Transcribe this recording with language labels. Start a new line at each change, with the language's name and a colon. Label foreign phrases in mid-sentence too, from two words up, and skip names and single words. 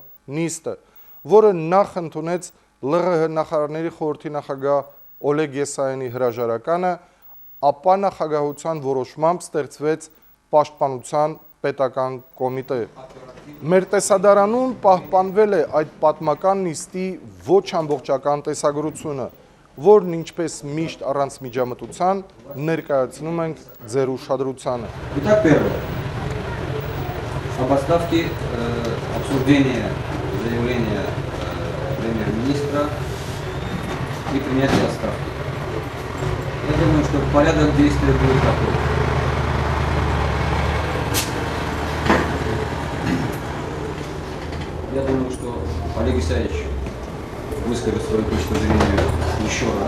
Armenian: նիստը, որը նախ ընդունեց ԼՂՀ նախարարների խորհրդի նախագահ Օլեգ Եսայանի հրաժարականը, ապա նախագահության որոշմամբ ստեղծվեց Պաշտպանության պետական կոմիտե։ Մեր տեսադարանում պահպանվել է այդ պատմական նիստի ոչ ամբողջական տեսագրությունը, որն ինչպես միշտ առանց միջամտության ներկայացնում ենք ձեր уշադրությանը։
Russian: Итак, первое. Об отставке обсуждения заявления премьер-министра и принятия отставки. Я думаю, что порядок действия будет такой. Я думаю, что Олег Исаевич выскажет свою точку зрения еще раз.